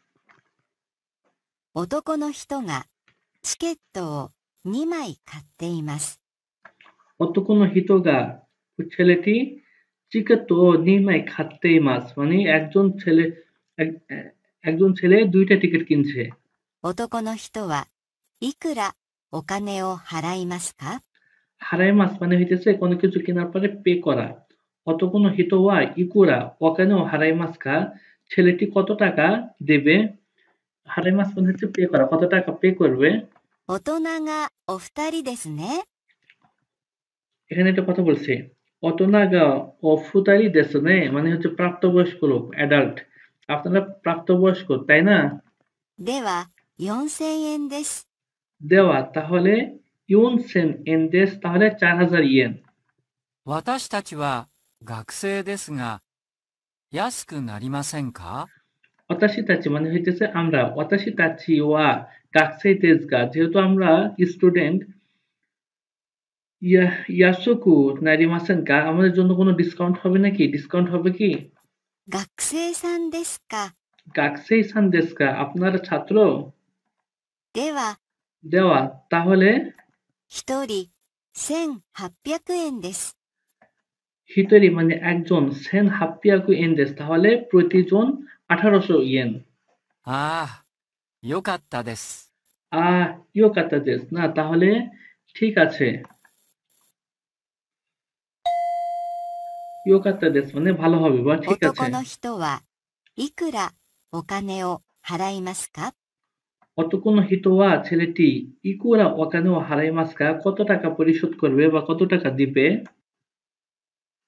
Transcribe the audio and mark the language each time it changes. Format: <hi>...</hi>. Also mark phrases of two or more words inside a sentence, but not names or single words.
<ja>男の人がチケットを2枚買っています。男の人が</ja> <bn>ছেলেটি</bn> <ja>チケット2枚買っています</ja> <bn>মানে একজন ছেলে 2টা টিকিট কিনছে।</bn> <ja>男の人はいくらお金を払いますか？払います</ja> <bn>মানে হইতেছে কোনো কিছু কেনার পরে পে করা।</bn> <ja>男の人はいくらお金を払いますか</ja> <bn>ছেলেটি কত টাকা দেবে।</bn> <ja>払います</ja> <bn>মানে হচ্ছে পে করা, কত টাকা পে করবে।</bn> <ja>大人がお二人ですね。</ja> <bn>এখানে একটা কথা বলছে</bn> <ja>大人がお二人ですね</ja> <bn>মানে হচ্ছে প্রাপ্তবয়স্ক লোক, অ্যাডাল্ট। আপনারা প্রাপ্তবয়স্ক তাই না।</bn> <ja>では、4000円です。 দেওয়া তাহলে 4000円です তাহলে 4000 ইয়েন। 私たちは学生ですが安くなりませんか？私たち</ja> <bn>মানে হইতেছে আমরা,</bn> <ja>私たちは学生ですが</ja> <bn>যেহেতু আমরা স্টুডেন্ট,</bn> <ja>安くなりませんか</ja> <bn>আমাদের জন্য কোনো ডিসকাউন্ট হবে নাকি, ডিসকাউন্ট হবে কি।</bn> <ja>学生さんですか。学生さんですか</ja> <bn>আপনারা ছাত্র।</bn> <ja>では、</ja> <bn>দেওয়া তাহলে</bn> <ja>一人1800円です。</ja> <bn>হিতরি মানে একজন</bn> <ja>1800円です</ja> <bn>তাহলে প্রতিজন 1800 ইয়েন।</bn> <ja>ああ、よかったです。よかったですね</ja> <bn>তাহলে ঠিক আছে।</bn> <ja>よかったです</ja> <bn>মানে ভালো হবে বা ঠিক আছে।</bn> <ja>男の人はいくらお金を払いますか？男の人は</ja> <bn>ছেলেটি</bn> <ja>いくらお金を払いますか</ja> <bn>কত টাকা পরিশোধ করবে বা কত টাকা দিবে।</bn>